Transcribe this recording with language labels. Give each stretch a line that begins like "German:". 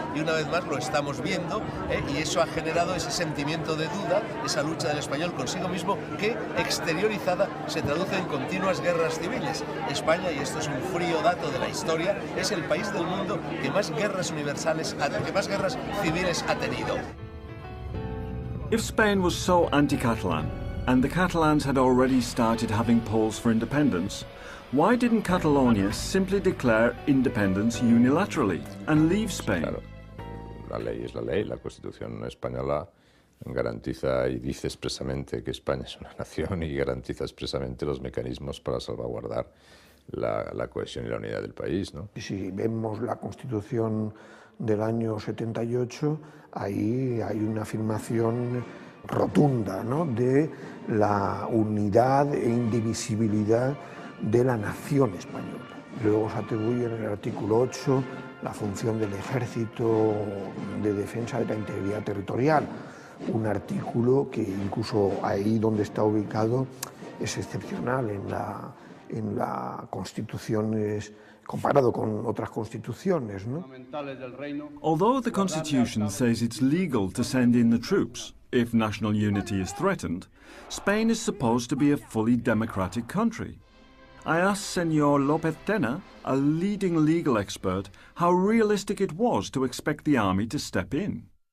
Spanish: Y una vez más lo estamos viendo, y eso ha generado ese sentimiento de duda, esa lucha del español consigo mismo, que exteriorizada se traduce en continuas guerras civiles. España, y esto es un frío dato de la historia, es el país del mundo que más guerras universales, que más guerras civiles ha tenido.
English: If Spain was so anti-Catalan, and the Catalans had already started having polls for independence, why didn't Catalonia simply declare independence unilaterally and leave Spain?
Spanish: Claro. la ley es la ley. La Constitución española garantiza y dice expresamente que España es una nación y garantiza expresamente los mecanismos para salvaguardar la cohesión y la unidad del país, ¿no? Si vemos la Constitución del año 78, ahí hay una afirmación rotunda, ¿no?, de la unidad e indivisibilidad de la nación española. Luego se atribuye en el artículo 8 la función del ejército de defensa de la integridad territorial, un artículo que incluso ahí donde está ubicado es excepcional en la Constitución, comparado con otras constituciones, ¿no?
English: Although the Constitution says it's legal to send in the troops if national unity is threatened, Spain is supposed to be a fully democratic country. I asked Senor López Tena, a leading legal expert, how realistic it was to expect the army to step in.